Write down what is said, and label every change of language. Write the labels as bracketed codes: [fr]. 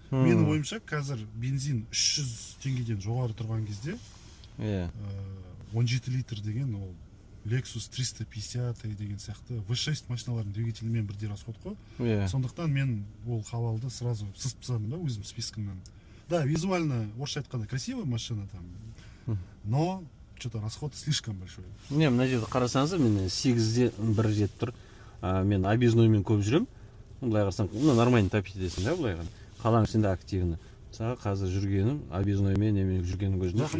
[kk] Менің ойымша қазір бензин 300 теңгеден жоғары тұрған кезде 17 литр деген ол Lexus 350 деген сияқты V6 машиналардың двигателімен бірдей расход қой. Сондықтан мен ол Haval'ды сразу сызып тастадым да өзім спискімнен. [ru] Да, визуально [kk] орысша айтқанда [ru] красивая машина там, но что-то расход слишком большой. [kk] Не, мына жерде қарасаңыз, мен 8-де 1 жетіп тұр. Мен объездноймен көп жүрем. Былай қарасаң, нормально тапить етесің да, былай қаланың ішінде активны. Мысалы қазір жүргенім объездноймен немен жүргенім көзінде.